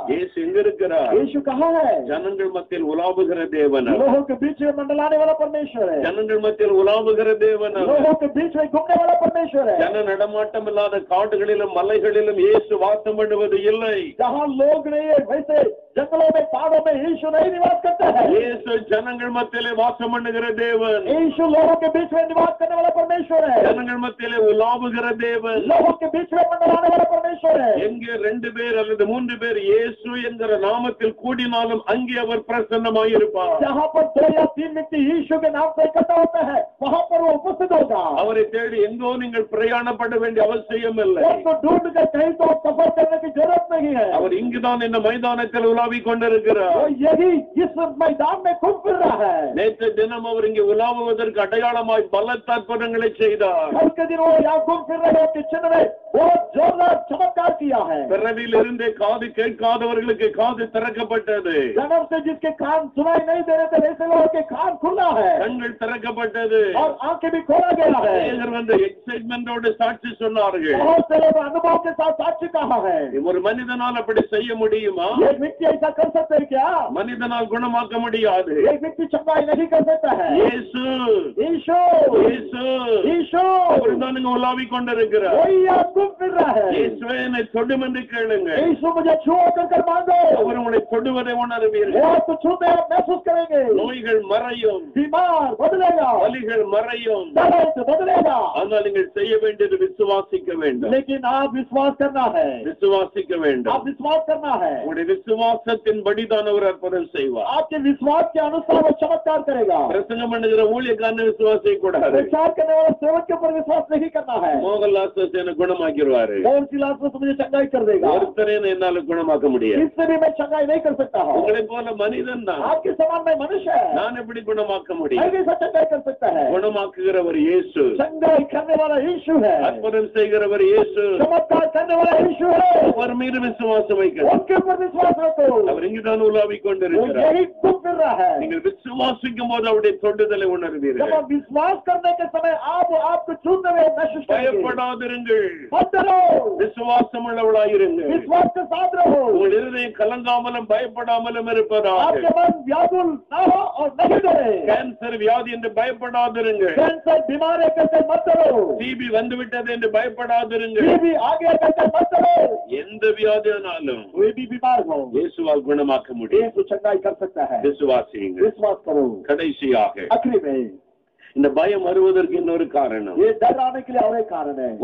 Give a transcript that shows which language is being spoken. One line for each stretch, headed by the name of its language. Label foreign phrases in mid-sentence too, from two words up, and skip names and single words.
Tamil: இயேசு எங்க இருக்கிறார்?
Hindi: यीशु कहाँ है?
Tamil: ஜனங்கள் மத்தியில் உலாவுகிற தேவன்,
Hindi: लोगों के बीच में मंडलाने वाला परमेश्वर है।
Tamil: ஜனங்கள் மத்தியில் உலாவுகிற தேவன்,
Hindi: लोगों के बीच में घूमने वाला परमेश्वर है।
Tamil: ஜன நடமாட்டம் இல்லாத காடுகளிலும் மலைகளிலும் இயேசு வாசம் பண்ணுவது இல்லை.
Hindi: जहाँ लोग नहीं है, वैसे जंगलों में पहाड़ों में यीशु नहीं निवास करता है।
Tamil: இயேசு ஜனங்கள் மத்தியிலே வாசம் பண்ணுகிற தேவன்,
Hindi: यीशु लोगों के बीच में निवास करने वाला परमेश्वर है।
Tamil: ஜனங்கள் மத்தியிலே உலாவுகிற தேவன்.
Hindi: लोगों के बीच में मंडलाने वाला परमेश्वर है।
Tamil: எங்கே 2 பேர் அல்லது 3 பேர் இயேசு என்கிற நாமத்தில் கூடினாலும் அங்கே அவர் பிரசன்னமாய் இருப்பார்.
Hindi: जहाँ पर 2 या 3 व्यक्ति यीशु के नाम से इकट्ठा होता है, वहाँ पर वो उपस्थित होगा।
Tamil: அவரை தேடி எங்கோ நீங்கள் பிரயாணப்பட வேண்டிய அவசியம் இல்லை.
Hindi: उसको ढूंढ कर कहीं तो सफर करने की जरूरत नहीं है।
Tamil: அவர் இங்குதான் இந்த மைதானத்தில் உலாவிக் கொண்டிருக்கிறார்.
Hindi: वो यही इस मैदान में घूम फिर रहा है।
Tamil: நேற்று தினம் அவர் இங்கே உலாவுவதற்கு அடையாளமாய் பலத்த அற்புதங்களை செய்தார்.
Hindi: कल के दिन वो यहाँ घूम फिर रहे के चिन्ह में बहुत जोरदार चमत्कार किया है।
Tamil: பிறவியில் இருந்தே காது கேட்காதவர்களுக்கு காது திறக்கப்பட்டது,
Hindi: जन्म से जिसके कान सुनाई नहीं दे रहे थे, वैसे लोगों के कान खुला है
Tamil: கண்கள் திறக்கப்பட்டது.
Hindi: और आंखें भी खोला गया है।
Tamil: அநேகர் வந்து எக்ஸைட்மெண்டோடு சாட்சி சொன்னார்கள்.
Hindi: बहुत से लोग अनुभव के साथ साक्षी कहा है।
Tamil: ஒரு மனிதனால் அப்படி செய்ய முடியுமா?
Hindi: एक व्यक्ति ऐसा कर सकते है क्या?
Tamil: மனிதனால் குணமாக்க முடியாது.
Hindi: एक व्यक्ति चंगाई नहीं कर सकता है।
Tamil: இயேசு
Hindi: यीशु
Tamil: இயேசு
Hindi: यीशु
Tamil: அவர்தான் இங்கு உலாவிக் கொண்டிருக்கிறார்.
Hindi: वही आप घूम फिर रहा है।
Tamil: இயேசுவே என்னை தொடும் என்று கேளுங்க,
Hindi: यीशु मुझे छुओ कर मांगो,
Tamil: அவர் உங்களை தொடுவதை உணர்வீர்கள்.
Hindi: वो आपको छूते आप महसूस करेंगे।
Tamil: நோய்கள் மறையும்,
Hindi: बीमार बदलेगा,
Tamil: வலிகள் மறையும்.
Hindi: दर्द बदलेगा।
Tamil: ஆனால் நீங்கள் செய்ய வேண்டியது விசுவாசிக்க வேண்டும்.
Hindi: लेकिन आप विश्वास करना है।
Tamil: விசுவாசிக்க வேண்டும்.
Hindi: आप विश्वास करना है।
Tamil: உங்களுடைய விசுவாசத்தின் படிதான் அவர் அற்புதம் செய்வார்.
Hindi: आपके विश्वास के अनुसार वो चमत्कार करेगा।
Tamil: பிரசங்கம் பண்ணுகிற ஊழியக்காரனை விசுவாசிக்க கூடாது.
Hindi: प्रचार करने वाले सेवक के ऊपर विश्वास नहीं करना है।
Tamil: மோகன்லாஸ் என்ன குணமாக்கிடுவாரு,
Hindi: कौन सी लाश में मुझे चंगाई कर देगा,
Tamil: ஒருத்தரே என்னால குணமாக்க முடியாது.
Hindi: इससे भी मैं चंगाई नहीं कर सकता हूँ।
Tamil: உங்களை போல மனிதன் தான்,
Hindi: आपके समान में मनुष्य है,
Tamil: நான் எப்படி குணமாக்க முடியும்?
Hindi: मैं कैसा चंगाई कर सकता है?
Tamil: குணமாக்குகிறவர் இயேசு,
Hindi: चंगाई करने वाला यीशु है,
Tamil: அற்புதம் செய்கிறவர் இயேசு.
Hindi: चमत्कार करने वाला यीशु है।
Tamil: அவர் மீது விசுவாசம் வைக்கிறார்.
Hindi: उनके ऊपर विश्वास रखो।
Tamil: அவர் இங்குதான் உலாவிக்
Hindi: वो
Tamil: கொண்டிருக்கிறார்.
Hindi: यही घूम फिर रहा है।
Tamil: நீங்கள் விசுவாசிக்கும் போது அவருடைய தொடுதலை
Hindi: जब
Tamil: உணர்வீர்கள்.
Hindi: आप विश्वास करने के समय आप आपको छूते हुए महसूस करेंगे।
Tamil: பயப்படாதிருங்கள்,
Hindi: मत डरो,
Tamil: விசுவாசம் உள்ளவளாயிருங்கள்.
Hindi: विश्वास के साथ रहो।
Tamil: உங்கள் இருதயம் கலங்காமலும் பயப்படாமலும் இருப்பதாக.
Hindi: आपके मन व्याकुल ना हो और नहीं डरे।
Tamil: கேன்சர் வியாதி என்று பயப்படாதிருங்கள்.
Hindi: कैंसर बीमार है करके मत डरो।
Tamil: டிபி வந்துவிட்டது என்று பயப்படாதிருங்கள்.
Hindi: ये भी आगे करके मत डरो।
Tamil: எந்த வியாதியானாலும்
Hindi: कोई भी बीमार हो,
Tamil: இயேசுவால் குணமாக்க முடியும்.
Hindi: यीशु चंगाई कर सकता है।
Tamil: விசுவாசியுங்கள்.
Hindi: विश्वास करो।
Tamil: கடைசியாக
Hindi: आखिरी में
Tamil: இந்த பயம் வருவதற்கு இன்னொரு காரணம்.
Hindi: ये डर आने के लिए और एक कारण है।